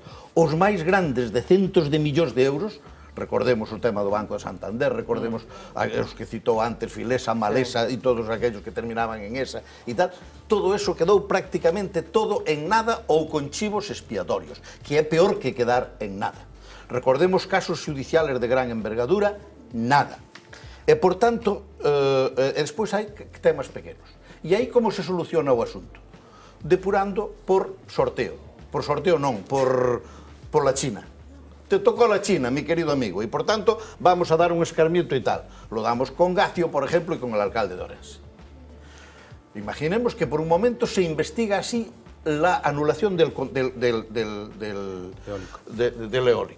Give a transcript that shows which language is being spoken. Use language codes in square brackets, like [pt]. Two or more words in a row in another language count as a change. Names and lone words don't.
[gl] Os máis grandes de centos de millóns de euros, recordemos o tema do Banco de Santander, recordemos os que citou antes, Filesa, Malesa e [es] todos aquellos que terminaban en esa [gl] e tal, [es] todo eso [gl] quedou prácticamente todo en nada ou con chivos expiatorios, que é peor que quedar en nada. [es] Recordemos casos judiciales de gran envergadura, nada. [gl] E, por tanto, despois hai temas pequenos. E aí como se soluciona o asunto? Depurando por sorteo. Por sorteo non, [es] por la China. Te tocó la China, mi querido amigo, y por tanto vamos a dar un escarmiento y tal. Lo damos con Gacio, por ejemplo, y con el alcalde de Orense. Imaginemos que por un momento se investiga así la anulación del eólico.